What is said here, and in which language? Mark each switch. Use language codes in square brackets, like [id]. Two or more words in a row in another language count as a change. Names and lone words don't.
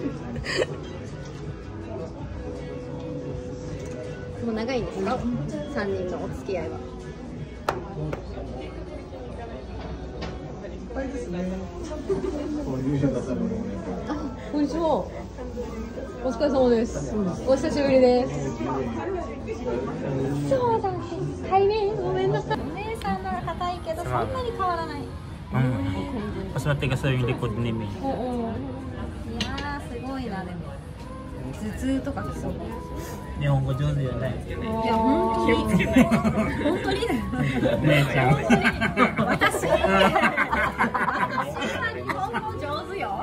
[ja] もう長いんですか？3人のお付き合いは。こんにちは。お疲れ様です。お久しぶりです。そうだ。対面ごめんなさい。お姉さんなら硬いけどそんなに変わらない。 [tl] Mas matigas yung likod ni Mi. [ja] いやーすごいなでも。頭痛とかきそう。日本語上手よね。いや本当に本当に姉ちゃん。私は日本語上手よ。